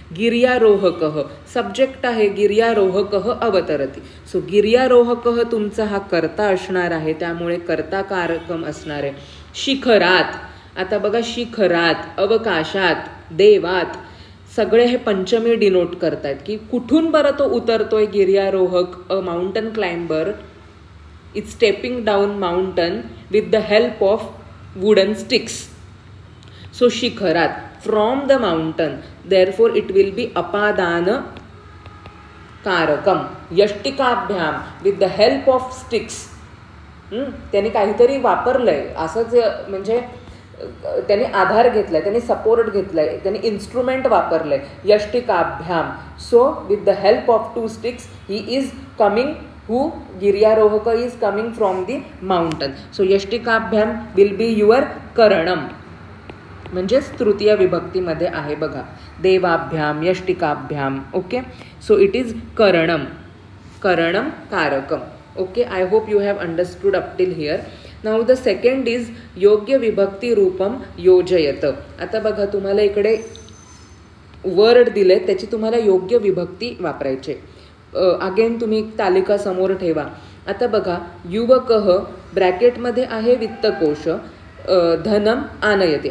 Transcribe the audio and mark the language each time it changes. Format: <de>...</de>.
<sa>गिर्यारोहकः subject आहे, गिर्यारोहकः अवतरती.</sa> <mr>So गिर्यारोहकः तुमचा हा कर्ता असणार आहे, त्यामुळे कर्ता कारकम असणार आहे. शिखरात. आता बघा शिखरात, अवकाशात, देवात सगळे हे पंचमी डिनोट करतायत की कुठून बरं तो उतरतोय.</mr> <en>गिर्यारोहक a mountain climber is stepping down mountain with the help of wooden sticks. So शिखरात from the mountain, therefore it will be अपादान कारकम. यष्टिकाभ्याम with the help of sticks.</en> <mr>त्यांनी काहीतरी वापरलंय असंच, म्हणजे त्यांनी आधार घेतलाय, त्यांनी सपोर्ट घेतलाय, त्यांनी instrument वापरलंय.</mr> <en>यष्टिकाभ्याम. So with the help of 2 sticks he is coming. Who? गिर्यारोहक is coming from the mountain. So यष्टिकाभ्याम will be your करणम,</en> <mr>म्हणजेच तृतीय विभक्तीमध्ये आहे बघा.</mr> <en>देवाभ्याम, यष्टिकाभ्याम. Okay. So it is करणम.</en> <sa>Karnam कारकम. Okay.</sa> <en>I hope you have understood up till here. Now the second is</en> <sa>योग्य विभक्ती रूपम योजयत.</sa> <mr>आता बघा तुम्हाला इकडे वर्ड दिले, त्याची तुम्हाला योग्य विभक्ती वापरायचे. अगेन तुम्ही तालिका समोर ठेवा. आता बघा, युवकः ब्रॅकेटमध्ये आहे</mr> <sa>वित्तकोश, धनम आनयती.</sa>